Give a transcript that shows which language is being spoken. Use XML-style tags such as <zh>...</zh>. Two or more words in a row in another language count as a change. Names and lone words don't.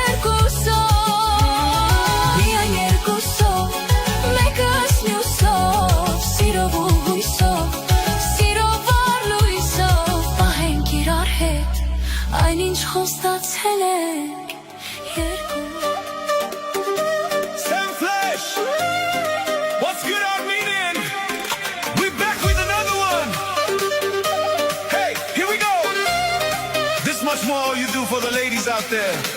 <hy>երկուսով։ Միայն երկուսով, մեկս մյուսով, սիրով ու հույսով, սիրով առ լույսով, պահենք իրար հետ, այնինչ խոստացել ենք երկուսով։</hy> <en>What's good, Armenian? We back with another one. Hey, here we go. This much more you do for the ladies out there.</en>